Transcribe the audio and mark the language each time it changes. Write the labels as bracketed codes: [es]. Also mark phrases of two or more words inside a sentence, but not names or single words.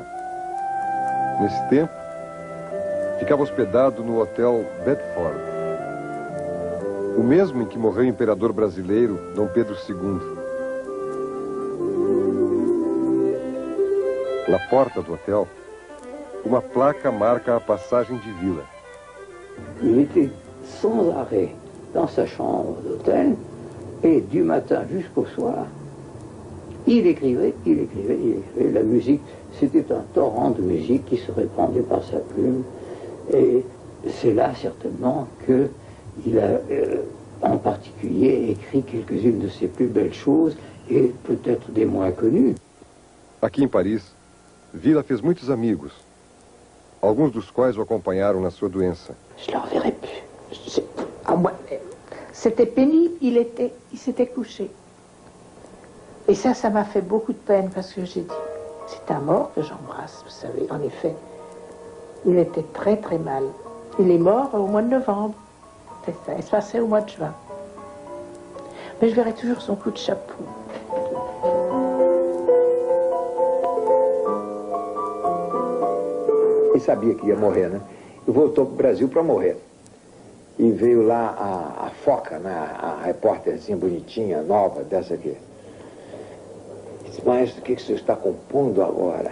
[pt] Nesse tempo, ficava hospedado no Hotel Bedford, o mesmo em que morreu o imperador brasileiro Dom Pedro II. Na porta do hotel, uma placa marca a passagem de Vila. [fr] Il était sans arrêt dans sa chambre d'hôtel et du matin jusqu'au soir, il écrivait. La musique, c'était un torrent de musique qui se répandait par sa plume. Et c'est là certainement qu'il a en particulier écrit quelques-unes de ses plus belles choses et peut-être des moins connues. Aqui em Paris, Vila fez muitos amigos, alguns dos quais o acompanharam na sua doença. Je ne le reverrai plus. C'était pénible, il s'était couché. Et ça m'a fait beaucoup de peine parce que j'ai dit, c'est un mort que j'embrasse, vous savez. En effet, il était très très mal. Il est mort au mois de novembre. C'est ça, il se passait au mois de juin. Mais je verrai toujours son coup de chapeau. [pt] Ele sabia que ia morrer, né? E voltou para o Brasil para morrer. E veio lá a Foca, né? A repórterzinha bonitinha, nova, dessa aqui. Disse, maestro, o que o senhor está compondo agora?